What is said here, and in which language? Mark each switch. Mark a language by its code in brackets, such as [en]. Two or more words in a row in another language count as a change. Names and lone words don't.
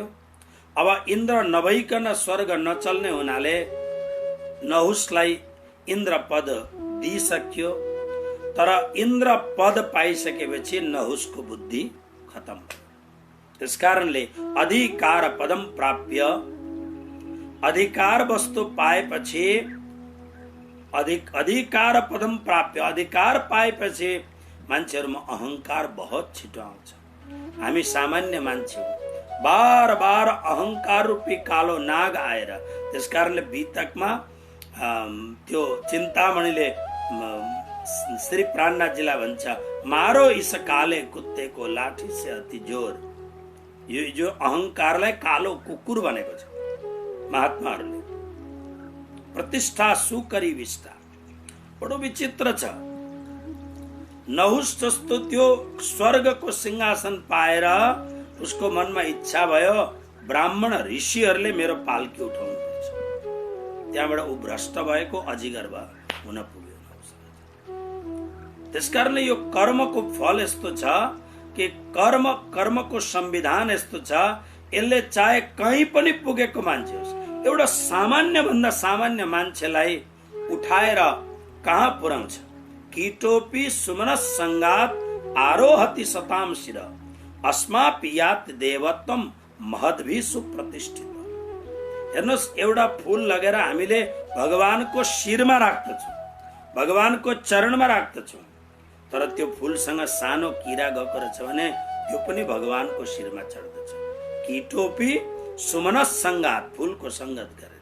[ne] अब इन्द्र नभइकन स्वर्ग नचल्ने हुनाले नहुसलाई इन्द्र पद दिइसक्यो। तर इन्द्र पद पाइसकेपछि नहुसको बुद्धि खत्म भयो। [sa] त्यसकारणले अधिकार पदम प्राप्य, [ne] अधिकार वस्तु पाएपछि, [sa] अधिकार पदम प्राप्य, [ne] अधिकार पाएपछि मान्छेहरुमा अहंकार बहुत छिटो आउँछ। हामी सामान्य मान्छे हौं, बार बार अहंकार रूपी कालो नाग आएर, त्यसकारणले वितकमा त्यो चिन्तामणिले श्री प्राणनाथजीलाई भन्छ, [hi] मारो इस काले कुत्ते को लाठी से अति जोर। [ne] यो जो अहंकारलाई कालो कुकुर भनेको छ महात्माहरूले। [sa] प्रतिष्ठा सुकरी विष्टा, [ne] बडो विचित्र छ। नहुस जस्तो त्यो स्वर्गको सिंहासन पाएर उसको मनमा इच्छा भयो, ब्राह्मण ऋषिहरूले मेरो पाल्की उठाउनु पर्छ। त्यहाँबाट ऊ भ्रष्ट भएको अजिगर हुन पुग्यो। त्यसकारणले यो कर्मको फल यस्तो छ कि कर्मको संविधान यस्तो छ, यसले चाहे कहीँ पनि पुगेको मान्छे होस्, एउटा सामान्य भन्दा सामान्य मान्छेलाई उठाएर कहाँ पुर्याउँछ। [sa] कीटोपी सुमनस संगात आरोहति सताम शिर, अस्मापि यात देवत्वम महद्भि सुप्रतिष्ठित। [ne] हेर्नुहोस्, एउटा फूल लगेर हामीले भगवानको शिरमा राख्दछौँ, भगवानको चरणमा राख्दछौँ, तर त्यो फूलसँग सानो किरा गएको रहेछ भने त्यो पनि भगवानको शिरमा चढ्दछ। [sa] कीटोपी सुमनस संगात, [ne] फूलको संगत गरेर।